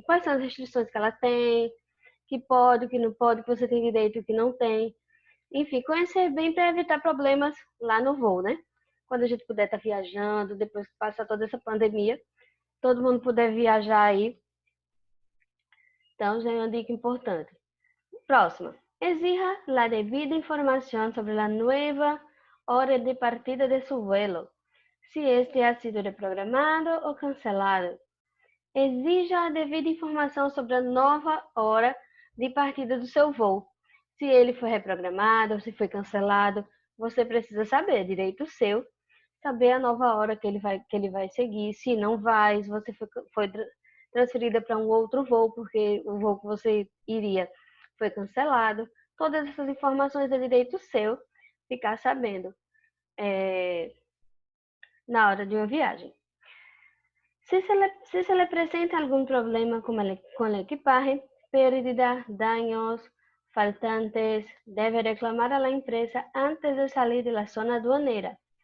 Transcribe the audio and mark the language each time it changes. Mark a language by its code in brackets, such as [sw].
[pt] Quais são as restrições que ela tem, que pode, que não pode, que você tem direito e que não tem. Enfim, conhecer bem para evitar problemas lá no voo, né? Quando a gente puder estar viajando, depois que passar toda essa pandemia, todo mundo puder viajar aí. Então, já é uma dica importante. Próxima. [es] Exija la devida información sobre la nueva hora de partida de su vuelo, si este ha sido reprogramado o cancelado. [pt] Exija a devida informação sobre a nova hora de partida do seu voo. Se ele foi reprogramado ou se foi cancelado, você precisa saber, é direito seu, saber a nova hora que ele vai seguir. Se não vai, se você foi transferida para um outro voo, porque o voo que você iria foi cancelado. Todas essas informações é direito seu ficar sabendo na hora de uma viagem. [es] Si se le presenta algún problema con el equipaje, pérdida, daños, faltantes, debe reclamar a la empresa antes de salir de la zona aduanera.